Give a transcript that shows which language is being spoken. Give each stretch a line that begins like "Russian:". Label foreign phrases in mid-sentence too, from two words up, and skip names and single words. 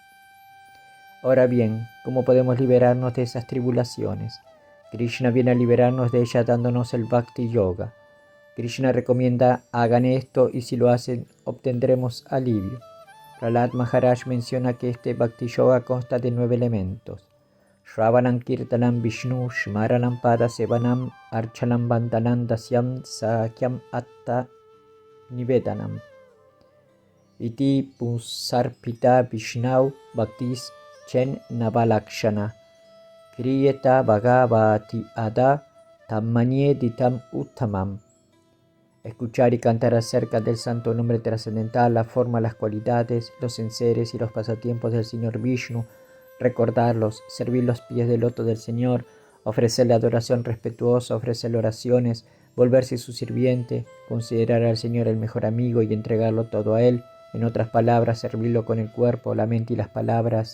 Spanish: Ahora bien, ¿cómo podemos liberarnos de esas tribulaciones? Krishna viene a liberarnos de ellas dándonos el
Sanskrit: Bhakti Yoga.
Spanish: Krishna recomienda: hagan esto y si lo hacen obtendremos alivio. Prahlad Maharaj menciona que este
Sanskrit: Bhakti Yoga
Spanish: consta de 9 elementos:
Sanskrit: Shravanam Kirtanam Vishnu Shmaranam Pada Sevanam Archanam Vandanam Dasyam Sakyam Atta Nivedanam Iti Pusarpita Vishnau Bhaktis Chen Navalakshana Kriyeta Bhagavati Ada Tammanye Ditam Uttamam.
Spanish: Escuchar y cantar acerca del santo nombre trascendental, la forma, las cualidades, los enseres y los pasatiempos del Señor Vishnu, recordarlos, servir los pies del loto del Señor, ofrecerle adoración respetuosa, ofrecerle oraciones, volverse su sirviente, considerar al Señor el mejor amigo y entregarlo todo a Él, en otras palabras, servirlo con el cuerpo, la mente y las palabras.